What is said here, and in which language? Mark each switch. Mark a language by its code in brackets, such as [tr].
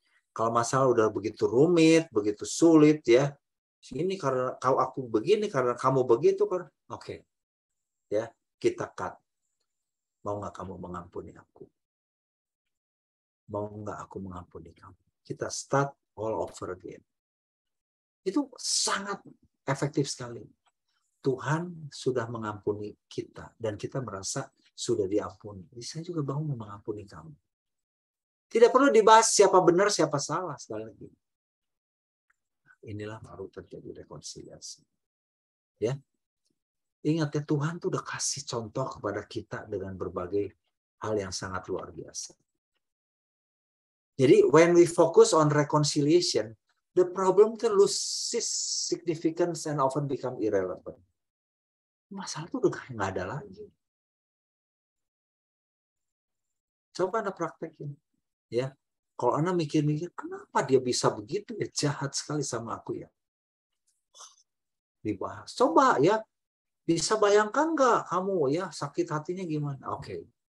[id] Kalau masalah udah begitu rumit, begitu sulit ya, ini karena aku begini, karena kamu begitu, kan? Oke. Ya, kita cut. Mau nggak kamu mengampuni aku? Mau nggak aku mengampuni kamu? Kita [en] start all over again. [id] Itu sangat efektif sekali. Tuhan sudah mengampuni kita dan kita merasa sudah diampuni. Jadi saya juga mau mengampuni kamu. Tidak perlu dibahas siapa benar, siapa salah sekali lagi. Inilah baru terjadi rekonsiliasi. Ya. Ingat ya, Tuhan tuh udah kasih contoh kepada kita dengan berbagai hal yang sangat luar biasa. Jadi [en] when we focus on reconciliation, the problem can lose significance and often become irrelevant. [id] Masalah itu udah nggak ada lagi. Coba Anda praktekin. Ya, kalau Anda mikir-mikir, kenapa dia bisa begitu ya, jahat sekali sama aku ya. Dibahas. Coba ya, Bisa bayangkan nggak kamu ya sakit hatinya gimana? Oke.